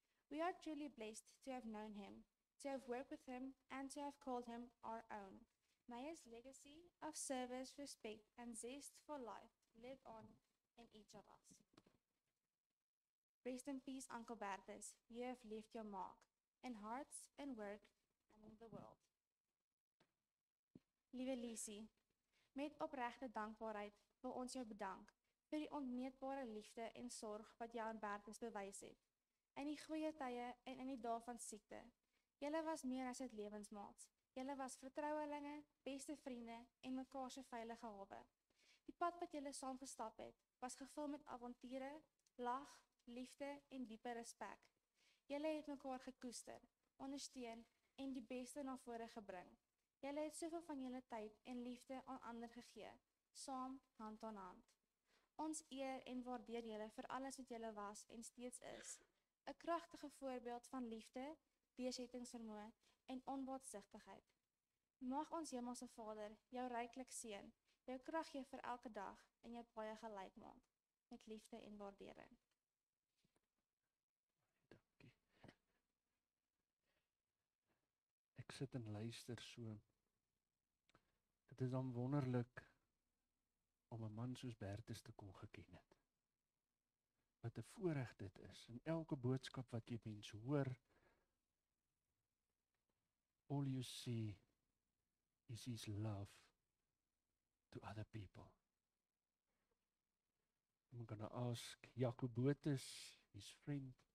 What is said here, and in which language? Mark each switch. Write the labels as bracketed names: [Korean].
[English] We are truly blessed to have known him, to have worked with him, and to have called him our own. May his legacy of service, respect, and zest for life live on in each of us. Rest in peace, Uncle Bertus. You have left your mark in hearts, in work, and in the world. [Afrikaans] Liewe Lisie, met opregte dankbaarheid wil ons jou bedank vir die onmeetbare liefde en sorg wat jy aan Bertus bewys het. In die goeie tye en in die dae van siekte. Julle was meer as 'n lewensmaats. Julle was vertrouelinge, beste vriende en mekaar se veilige hawe. Die pad wat julle saam gestap het, was gevul met avonture, lag, liefde en diepe respek. Julle het mekaar gekoester, ondersteun en die beste na vore gebring. Julle het soveel van julle tyd en liefde aan ander gegee, saam hand aan hand. Ons eer en waardeer julle vir alles wat julle was en steeds is. 'n Kragtige voorbeeld van liefde, deursettingsvermoë en onbaatsigtigheid. Mag ons Hemelse Vader jou ryklik seën, jou krag gee vir elke dag en jou baie gelyk maak met liefde en waardering. Dankie. Ek sit en luister so. Dit is dan wonderlik om 'n man soos Bertus te kon geken het. Wat 'n voorreg dit is. In elke boodskap wat jy mense hoor, [English] all you see is his love to other people. I'm going to ask Jacobotus, his friend,